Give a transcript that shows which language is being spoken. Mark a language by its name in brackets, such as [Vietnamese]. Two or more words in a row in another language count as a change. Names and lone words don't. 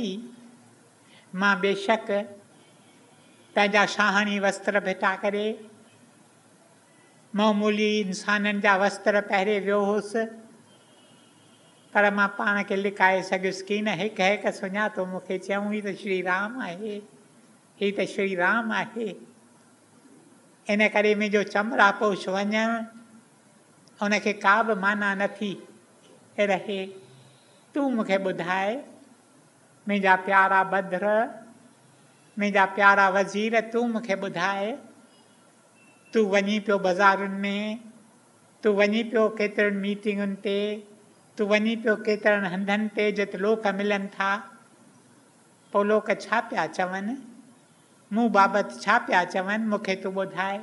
[Sindhi] मां बेशक पंहिंजा शाहाणी वस्त्र भिटा करे मामूली इंसाननि जा वस्त्र पहिरे वियो हुउसि, पर मां पाण खे लिकाए सघियुसि की न हिकु हिकु सुञातो मूंखे चयूं ही त श्री राम आहे, ही त श्री राम आहे। इन करे मुंहिंजो चमड़ा पोश वञणु उनखे का बि माना नथी रहे। तूं मूंखे ॿुधाए, मुंहिंजा प्यारा भद्र, मुंहिंजा प्यारा वज़ीर, तूं मूंखे ॿुधाए, तूं वञी पियो बाज़ारुनि में, तूं वञी पियो केतिरनि मीटिंगुनि ते, तूं वञी पियो केतिरनि हंधनि ते जिते लोक मिलनि था, पोइ लोक छा पिया चवनि, मूं बाबति छा पिया चवनि, मूंखे तूं ॿुधाए।